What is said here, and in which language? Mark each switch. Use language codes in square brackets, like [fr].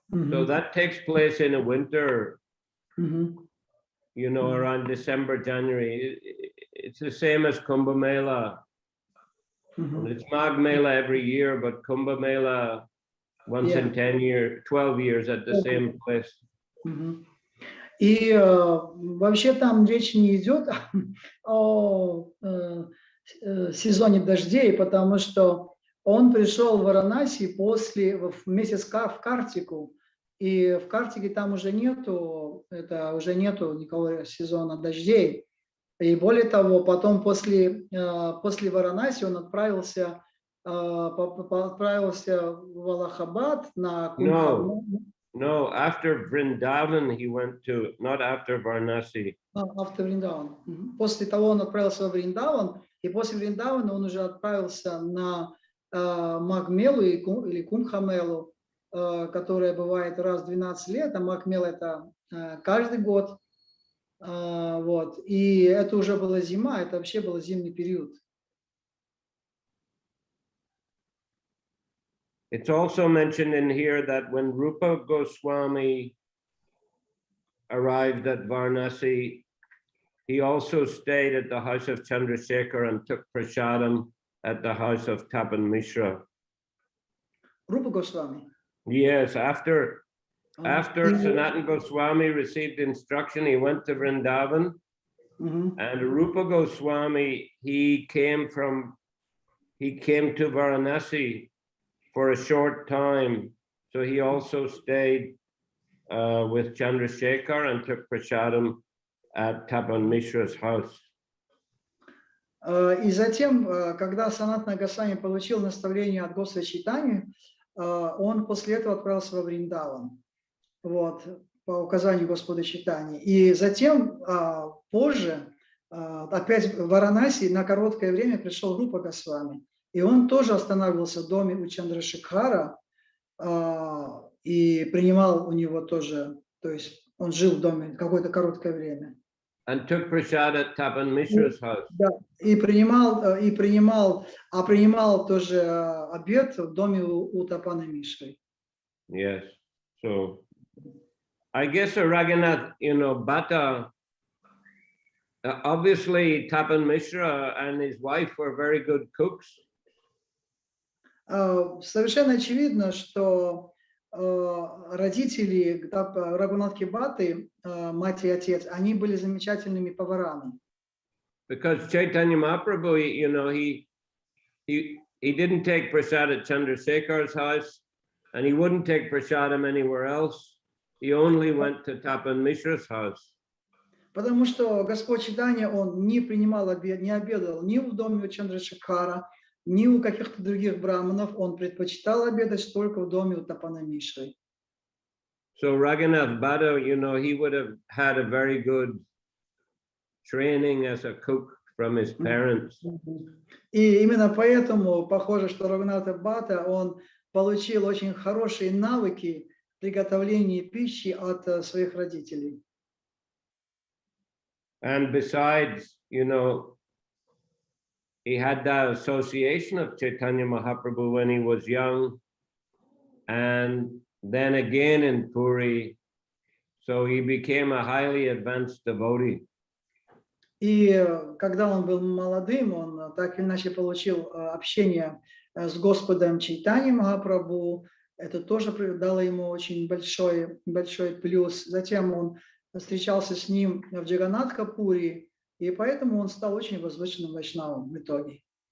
[en] So that takes place in the winter, around December, January. It's the same as Kumbh Mela. It's Magh Mela every year, but Kumbh Mela once in 12 years at the same place. [ru] И вообще там речь не идет о сезоне дождей, потому что он пришел в Варанаси в месяц в Картику, И в Картике там уже нету никакого сезона дождей. И более того, потом после Варанаси он отправился в Аллахабад на Кумбху. [en] No, after Vrindavan, he went to, not after Varanasi. After [ru] Вриндаван. После того он отправился во Вриндаван, и после Вриндавана он уже отправился на Магмелу или Кумбхамелу, которая бывает раз в 12 лет, а Магмел это каждый год. Вот. И это уже была зима, это вообще был зимний период. [en] It's also mentioned in here that when Rupa Goswami arrived at Varanasi, he also stayed at the house of Chandrasekhar and took prasadam at the house of Tapan Mishra. [ru] Рупа Госвами. [en] Yes, after Sanatana Goswami received instruction, he went to Vrindavan, and Rupa Goswami, he came to Varanasi for a short time. So he also stayed with Chandrasekhar and took prasadam at Tapan Mishra's house. [ru] И затем, когда Санатана Госвами получил наставление от Господа Чайтаньи, он после этого отправился во Вриндаван, вот, по указанию Господа Чайтаньи. И затем, позже, опять в Варанаси на короткое время пришел Рупа Госвами. И он тоже останавливался в доме у Чандрашекхара и принимал у него тоже, то есть он жил в доме какое-то короткое время. [en] And took prasad at Tapan Mishra's house. [ru] Да, принимал тоже обед в доме у Тапана Мишры. [en] Yes. So I guess Raghunath, Bhatta, obviously Tapan Mishra and his wife were very good cooks. [ru] Совершенно очевидно, что родители Рагунатхи Бхатты, мать и отец, они были замечательными поварами. [en] Because Chaitanya Mahaprabhu, he didn't take prasad at Chandrasekhar's house, and he wouldn't take prasadam anywhere else. He only went to Tapan Mishra's house. [ru] Потому что Господь Чайтанья, он не принимал обед, не обедал ни в доме у Чандрашекхара, ни у каких-то других браманов, он предпочитал обедать только в доме у Тапана Мишры. [en] So Raghunath Bhatta, he would have had a very good training as a cook from his parents. [ru] И именно поэтому похоже, что Рагунатха Бхатта, он получил очень хорошие навыки приготовления пищи от своих родителей. [en] And besides, he had that association of Chaitanya Mahaprabhu when he was young, and then again in Puri, so he became a highly advanced devotee. [ru] И когда он был молодым, он так или иначе получил общение с Господом Чайтаньей Махапрабху. Это тоже дало ему очень большой плюс. Затем он встречался с ним в Джаганнатха-Пури, и поэтому он стал очень возвышенным вайшнавом в итоге.